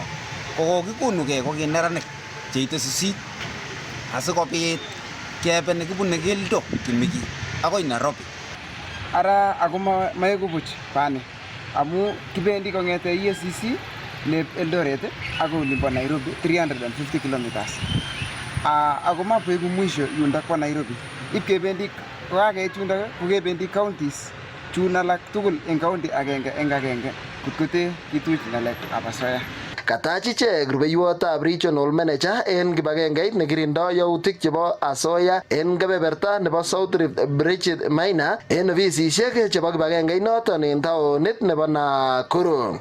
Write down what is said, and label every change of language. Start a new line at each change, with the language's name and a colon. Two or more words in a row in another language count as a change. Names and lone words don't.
Kalenjin: Ko kokikonugei ko kineranik cheite 8 asikobit kebe nekibune keldo kimiki akoi Nairobi. Ara ako maeku buch bani amu kibendi kongete EACC ne Eldoret ako limbo Nairobi 350 kilometers. Ako mapoeku mwisho yunda kwa Nairobi. Ipkebendi kokakeit yunda kokebendi counties chun alak tugul eng county agenge eng agenge kutkote kituch ngalekab asoya. Katach ichek rubeiwotab regional manager en kibagengeit nekirindoi yautik chebo asoya en kebeberta nebo South Rift Bridget Maina en ofisisiek chebo kibagengeit noton en taonit nebo Nakuru.